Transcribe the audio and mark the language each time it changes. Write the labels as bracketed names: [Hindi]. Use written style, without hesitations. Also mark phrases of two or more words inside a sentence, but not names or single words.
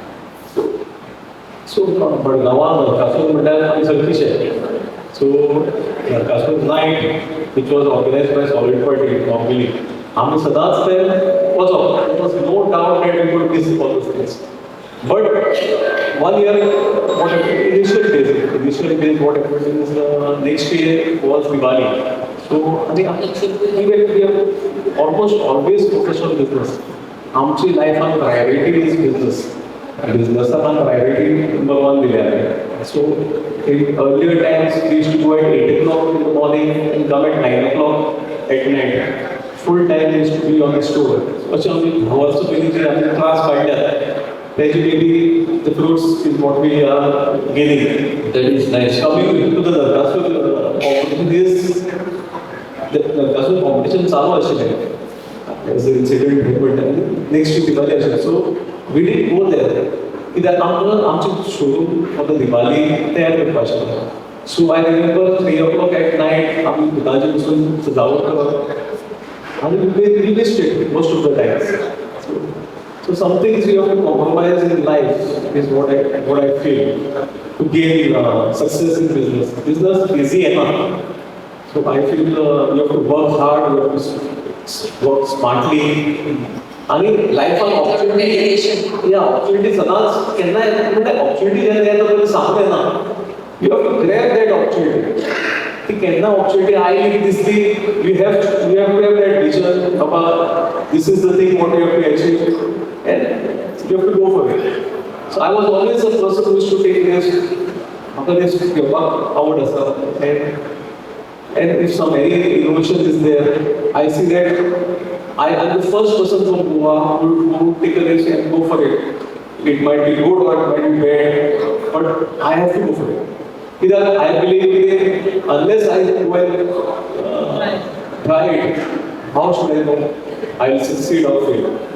[Konkani] सो मडगांवां नरकासूर म्हणल्यार आमी सगळीचे. सो नरकासूर [English] night which was organised by solid party [Konkani] नॉर्मली आमी सदांच ते वचप. [English] there was no doubt that we would miss all those things. But 1 year, what happened, initial days, what happened is next year was Diwali. So, I mean, we have almost always focused on business. Our life and priority is business. Business and priority number one दिलेले. So, in earlier times, we used to go at 8 o'clock in the morning and come at 9 o'clock at night. Full time used to be on the store. [Konkani] So, आम्ही also पयलींचे आमी class काडल्यात. [English] Maybe the fruits is what we are gaining. That is nice. Coming to the Nrkasur opportunities, the Nrkasur competition [Konkani] चालू आशिल्लें. [English] As an incident happened next to Diwali आशिल्लें. So we did go there. [Konkani] कित्याक आमचें showroom [English] for the Diwali [Konkani] तयार करपाक आशिल्लें. [English] So I remember 3 o'clock at night [Konkani] आमी दुकानाचेर बसून सजावट करप. [English] And we missed it most of the times. So some things you have to compromise in life is what I feel to gain success in business. Business is easy enough. So I feel you have to work hard, you have to work smartly. [Konkani] आणि लायफान ऑपॉर्च्युनिटी या ऑपॉर्च्युनिटी सदांच केन्ना म्हणजे ऑपॉर्च्युनिटी जेन्ना येता पयलीं सांगूं येना. [English] you have to grab that opportunity. [Konkani] ती केन्ना ऑपॉर्च्युनिटी आयली दिसली [English] you have to have that vision baba this is the thing what you have to achieve. And you have to go for it. So I was always a person who used to take risk. After this, [Konkani] आवड आसा. [English] And if some any innovation is there, I see that I am the first person from Goa who would take a risk and go for it. It might be good or it might be bad, but I have to go for it. Because I believe that unless I go and try it, how should I know I will succeed or fail?